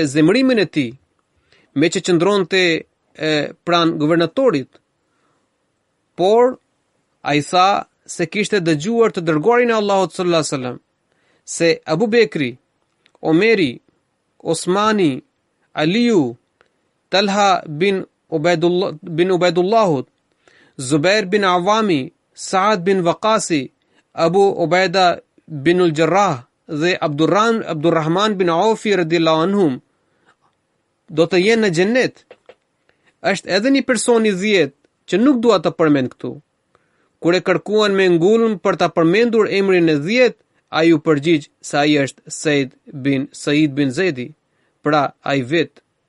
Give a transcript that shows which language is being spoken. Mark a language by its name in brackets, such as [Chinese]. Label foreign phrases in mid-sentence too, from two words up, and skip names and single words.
[Albanian] zemrimin e tij, me që qëndronte pranë guvernatorit, por ai tha se kishte dëgjuar të dërguarin e Allahut [Arabic] صلى الله عليه وسلم [Albanian] se Abu Bekri, Omeri, Osmani, Aliu, Talha bin Ubaidullah, Zubair bin Awami, Saad bin Waqasi, Abu Ubaida bin al-Jarrah dhe Abdurrahman bin Aufi [Arabic] رضي الله عنهم [Albanian] do të jenë në xhennet. Është edhe një person i 10 që nuk dua të përmend këtu. Kur e kërkuan me ngullën për ta përmendur emrin e 10, ai u përgjigj se ai është Said bin Zaidi, pra ai vet.